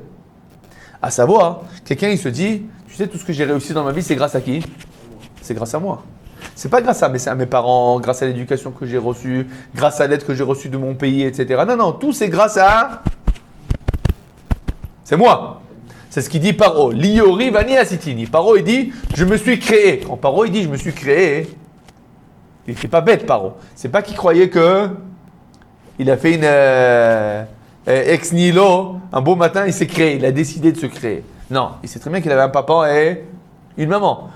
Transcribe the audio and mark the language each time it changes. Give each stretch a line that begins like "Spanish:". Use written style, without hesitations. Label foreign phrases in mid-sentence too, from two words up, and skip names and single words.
French: À savoir, quelqu'un il se dit, tu sais, tout ce que j'ai réussi dans ma vie, c'est grâce à qui? C'est grâce à moi. C'est pas grâce à mes parents, grâce à l'éducation que j'ai reçue, grâce à l'aide que j'ai reçue de mon pays, etc. Non, tout c'est grâce à... C'est moi. C'est ce qu'il dit Paro. Liori vani asitini. Paro il dit, je me suis créé. Quand Paro il dit, je me suis créé, il n'était pas bête Paro. C'est pas qu'il croyait que il a fait une
Latin: ex nihilo,
French: un beau matin il s'est créé, il a décidé de se créer. Non, il sait très bien qu'il avait un papa et une maman.